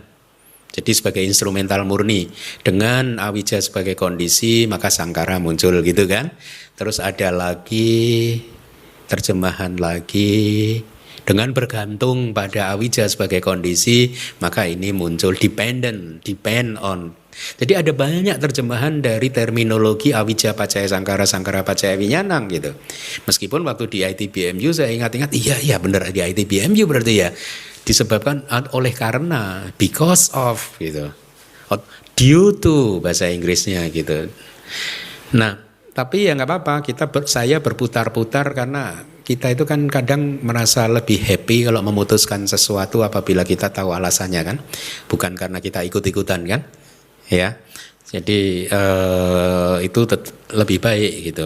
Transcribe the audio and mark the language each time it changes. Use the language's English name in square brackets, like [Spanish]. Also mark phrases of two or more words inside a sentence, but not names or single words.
[Indonesian] Jadi sebagai instrumental murni, dengan awicca sebagai kondisi maka sangkara muncul gitu kan. Terus ada lagi terjemahan lagi dengan bergantung pada awicca sebagai kondisi maka ini muncul [English] depend on. [Indonesian] Jadi ada banyak terjemahan dari terminologi [Pali] awicca paccaya sangkara, sangkara paccaya wiññānaṃ [Indonesian] gitu. Meskipun waktu di ITBMU saya ingat-ingat iya benar di ITBMU berarti ya disebabkan oleh karena, [English] because of [Indonesian] gitu, [English] due to [Indonesian] bahasa Inggrisnya gitu. Nah, tapi ya nggak apa-apa, saya berputar-putar karena kita itu kan kadang merasa lebih happy kalau memutuskan sesuatu apabila kita tahu alasannya kan, bukan karena kita ikut-ikutan kan, ya. Jadi itu lebih baik gitu.